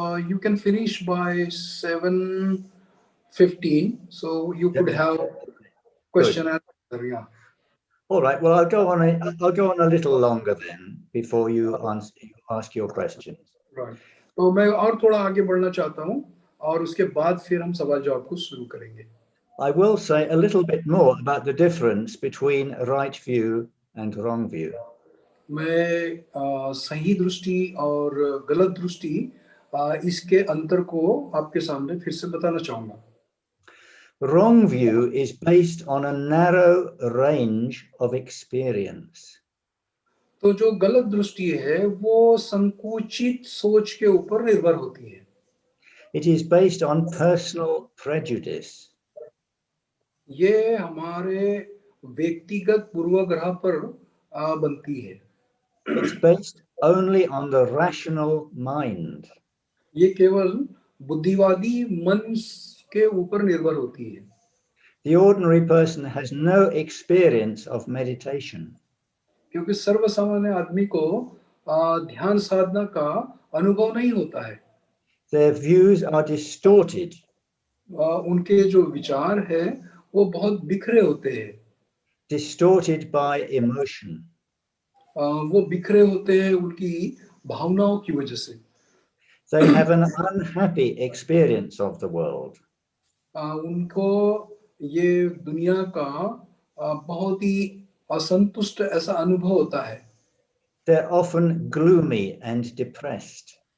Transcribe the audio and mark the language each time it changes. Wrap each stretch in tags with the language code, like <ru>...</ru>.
<en>You can finish by 7:15, so you could have question and answer. Yeah. All right. Well, I'll go on a little longer then before you ask your questions. Right.</en> <hi>तो मैं और थोड़ा आगे बढ़ना चाहता हूँ और उसके बाद फिर हम सवाल जवाब को शुरू करेंगे.</hi> <en>I will say a little bit more about the difference between right view and wrong view.</en> <hi>मैं सही दृष्टि और गलत दृष्टि इसके अंतर को आपके सामने फिर से बताना चाहूँगा।</hi> <en>Wrong view is based on a narrow range of experience.</en> <hi>तो जो गलत दृष्टि है वो संकुचित सोच के ऊपर निर्भर होती है।</hi> <en>It is based on personal prejudice.</en> <hi>ये हमारे व्यक्तिगत पूर्वाग्रह पर बनती है।</hi> <en>It's based only on the rational mind.</en> <hi>ये केवल बुद्धिवादी मन के ऊपर निर्भर होती है।</hi> <en>The ordinary person has no experience of meditation.</en> <hi>क्योंकि सर्वसामान्य आदमी को ध्यान साधना का अनुभव नहीं होता है।</hi> <en>Their views are distorted.</en> <hi>उनके जो विचार है वो बहुत बिखरे होते हैं।</hi> <en>Distorted by emotion.</en> <hi>वो बिखरे होते हैं उनकी भावनाओं की वजह से।</hi> <en>They have an unhappy experience of the world.</en> <hi>उनको ये दुनिया का बहुत ही असंतुष्ट ऐसा अनुभव होता है।</hi> <en>They're often gloomy and depressed.</en>